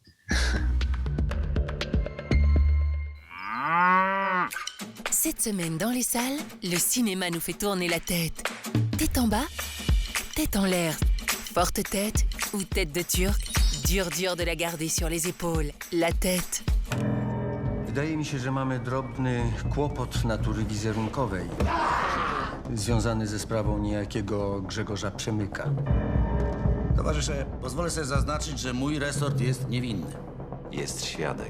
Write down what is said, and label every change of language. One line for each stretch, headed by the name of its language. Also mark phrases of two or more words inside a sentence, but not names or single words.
French: Cette semaine dans les salles, le cinéma nous fait tourner la tête. Tête en bas, tête en l'air, forte tête ou tête de turc, dur de la garder sur les épaules, la tête.
Polish: Wydaje mi się, że mamy drobny kłopot natury wizerunkowej, związany ze sprawą niejakiego Grzegorza Przemyka. Towarzysze, pozwolę sobie zaznaczyć, że mój resort jest niewinny. Jest świadek.